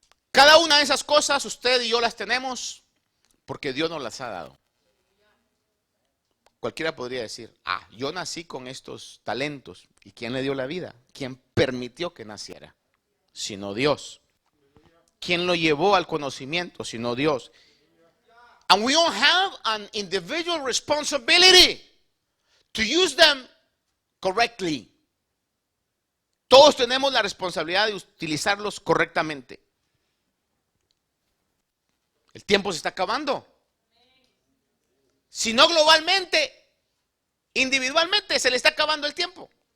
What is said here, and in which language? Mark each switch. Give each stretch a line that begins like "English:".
Spanish: Cada una de esas cosas usted y yo las tenemos porque Dios nos las ha dado. Cualquiera podría decir, yo nací con estos talentos. ¿Y quién le dio la vida? ¿Quién permitió que naciera? Sino Dios. ¿Quién lo llevó al conocimiento? Sino Dios.
English: And we all have an individual responsibility to use them correctly.
Spanish: Todos tenemos la responsabilidad de utilizarlos correctamente. El tiempo se está acabando. Si no globalmente, individualmente se le está acabando el tiempo.